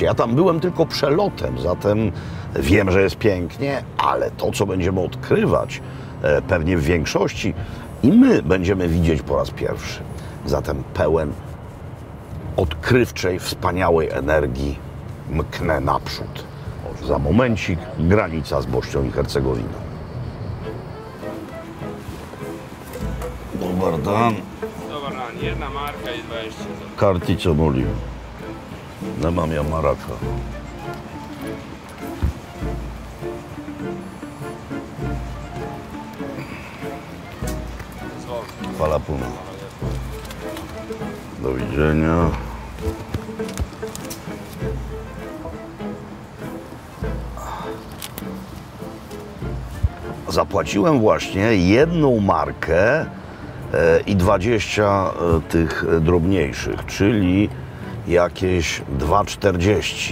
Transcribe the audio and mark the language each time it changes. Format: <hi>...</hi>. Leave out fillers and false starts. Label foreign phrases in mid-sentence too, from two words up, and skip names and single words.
<pl>Ja tam byłem tylko przelotem, zatem wiem, że jest pięknie, ale to, co będziemy odkrywać, pewnie w większości i my będziemy widzieć po raz pierwszy. Zatem pełen odkrywczej, wspaniałej energii mknę naprzód. Za momencik granica z Bośnią i Hercegowiną.</pl> <bs>Dobar dan. Dobar dan, jedna marka i 20 zł. Kartico molim. Nemam ja maraka. Hvala puno.</bs> <pl>Do widzenia. Zapłaciłem właśnie jedną markę i 20 tych drobniejszych, czyli jakieś 2,40.</pl>